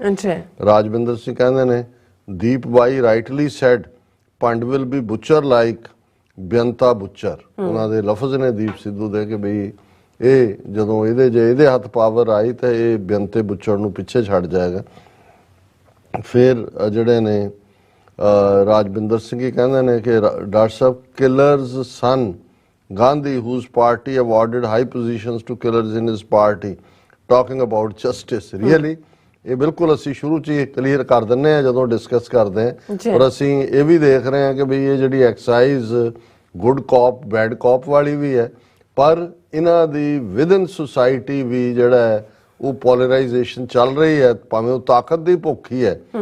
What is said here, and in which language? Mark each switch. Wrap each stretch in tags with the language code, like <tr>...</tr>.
<pa>ਅੱਛਾ</pa> <en>Rajvinder Singh</en> <pa>ਕਹਿੰਦੇ ਨੇ</pa> <en>ਦੀਪ ਬਾਈ rightly said ਭੰਡ will be butcher like Beanta butcher.</en> <pa>ਉਹਨਾਂ ਦੇ ਲਫ਼ਜ਼ ਨੇ ਦੀਪ ਸਿੱਧੂ ਦੇ ਕਿ ਬਈ ਇਹ ਜਦੋਂ ਇਹਦੇ ਹੱਥ ਪਾਵਰ ਆਈ ਤਾਂ ਇਹ ਬੇਅੰਤੇ ਬੁਚਰ ਨੂੰ ਪਿੱਛੇ ਛੱਡ ਜਾਏਗਾ। ਫਿਰ ਜਿਹੜੇ ਨੇ ਰਾਜਵਿੰਦਰ ਸਿੰਘ ਹੀ ਕਹਿੰਦੇ ਨੇ ਕਿ doctor Sahib</pa> <en>Killers ਸਨ Gandhi, whose party awarded high positions to killers in his party, talking about justice. Really?</en> <pa>ਇਹ ਬਿਲਕੁਲ ਅਸੀਂ ਸ਼ੁਰੂ 'ਚ ਹੀ ਕਲੀਅਰ ਕਰ ਦਿੰਦੇ ਹਾਂ ਜਦੋਂ ਡਿਸਕਸ ਕਰਦੇ ਹਾਂ। ਪਰ ਅਸੀਂ ਇਹ ਵੀ ਦੇਖ ਰਹੇ ਹਾਂ ਕਿ ਬਈ ਇਹ ਜਿਹੜੀ ਐਕਸਾਈਜ਼ ਗੁੱਡ ਕਾਪ ਬੈਡ ਕਾਪ ਵਾਲੀ ਵੀ ਹੈ, ਪਰ ਇਹਨਾਂ ਦੀ ਵਿਦਨ ਸੁਸਾਇਟੀ ਵੀ ਜਿਹੜਾ ਹੈ ਉਹ ਪੋਲਰਾਈਜੇਸ਼ਨ ਚੱਲ ਰਹੀ ਹੈ, ਭਾਵੇਂ ਉਹ ਤਾਕਤ ਦੀ ਭੁੱਖ ਹੀ ਹੈ।</pa>